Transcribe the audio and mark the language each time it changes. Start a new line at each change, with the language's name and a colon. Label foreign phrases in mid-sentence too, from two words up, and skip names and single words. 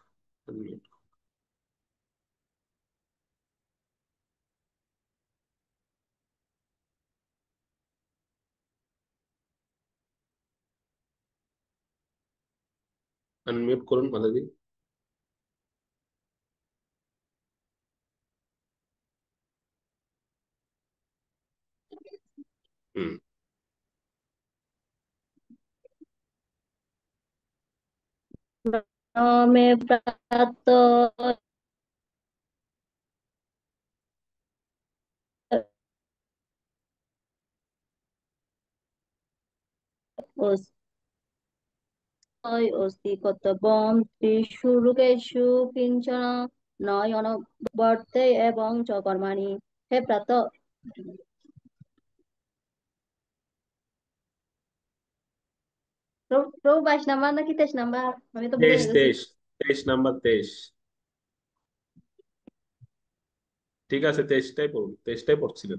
Bangla: আনমিউট করুন মাতাজি। হুম।
Sanskrit: न मे प्रातः अस्ति कर्तव्यं त्रिषु लोकेषु किंचन न वर्ते एवं च कर्माणि। हे प्रात,
Bangla: প্রভু 22 নাম্বার নাকি 23 নাম্বার, আমি তো ভুলে তেইশ গেছি। তেইশ 23 নাম্বার 23। ঠিক আছে, 23টাই পড়ুন, 23টাই পড়ছিলেন।